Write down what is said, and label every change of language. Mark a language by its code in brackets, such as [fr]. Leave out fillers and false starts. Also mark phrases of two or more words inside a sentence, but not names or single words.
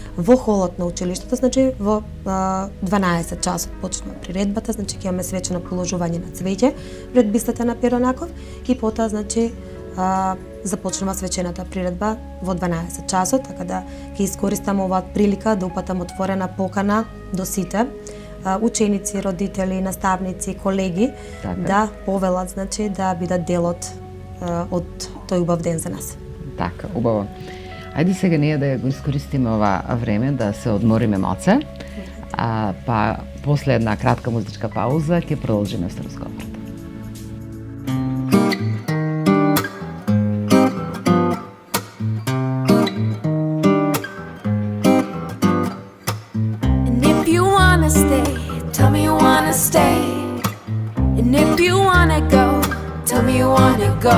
[mk] Во холот на училиштето, значи во 12 часот почнува приредбата, значи ќе имаме свечено положување на цвеќе пред бистата на Перонаков и потоа, значи, започнува свечената приредба во 12 часот, така да ќе искористам оваа прилика да упатам отворена покана до сите ученици, родители, наставници, колеги да повелат, значи, да бидат дел од тој убав ден за нас. Така, убаво. Ајде сега ние да го искористиме ова време да се одмориме малце. па после една кратка музичка пауза ќе продолжиме со разговорот. [en] And if you wanna stay, tell me you wanna stay. And if you wanna go, tell me you wanna go.